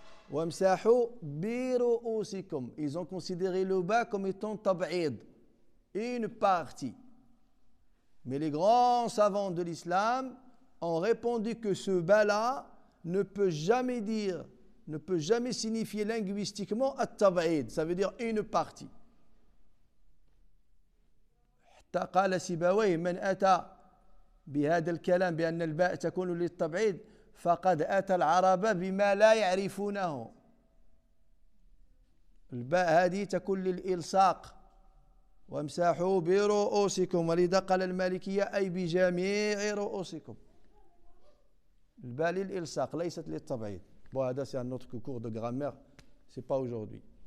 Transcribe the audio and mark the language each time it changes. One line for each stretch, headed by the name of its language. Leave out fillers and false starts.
Arabic: Wamsahu bi ru'usikum.
French: Ils ont considéré le bas comme étant tab'id, une partie. Mais les grands savants de l'islam ont répondu que ce bas-là ne peut jamais dire, ne peut jamais signifier linguistiquement at-tab'id, ça veut dire une partie.
Arabic: حتى قال سيبويه من أتى بهذا الكلام بأن الباء تكون للتبعيد فقد أتى العرب بما لا يعرفونه. الباء هذه تكون للإلصاق وامسحوا برؤوسكم ولذا قال المالكية أي بجميع رؤوسكم. الباء للإلصاق ليست للتبعيد.
French: Bon, هذا c'est un autre cours de grammaire, c'est pas aujourd'hui.